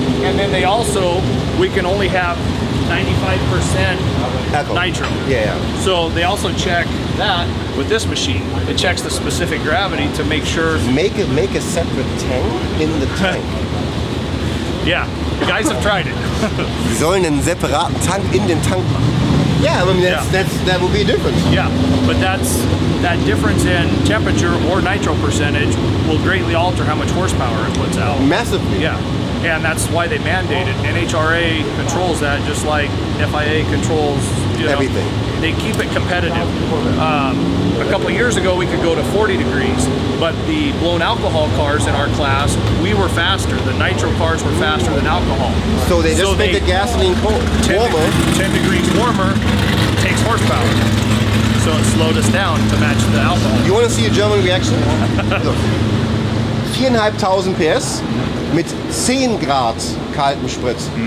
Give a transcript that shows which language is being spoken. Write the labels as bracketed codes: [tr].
[en] And then they also, we can only have 95% alcohol. Nitro. Yeah. So they also check that with this machine. It checks the specific gravity to make sure. Make a separate tank in the tank. Yeah, the guys have tried it. [de] Sie sollen einen separaten Tank in den Tank machen. [en] Yeah, I mean that would be a difference. Yeah, but that difference in temperature or nitro percentage will greatly alter how much horsepower it puts out. Massively. Yeah, and that's why they mandate it. NHRA controls that, just like FIA controls everything. They keep it competitive. A couple of years ago, we could go to 40 degrees, but the blown alcohol cars in our class, we were faster. The nitro cars were faster than alcohol. So they just make the gasoline warmer. 10 degrees warmer takes horsepower. So it slowed us down to match the alcohol. You want to see a German reaction? Look. [de] 4.500 PS mit 10 Grad kaltem Sprit.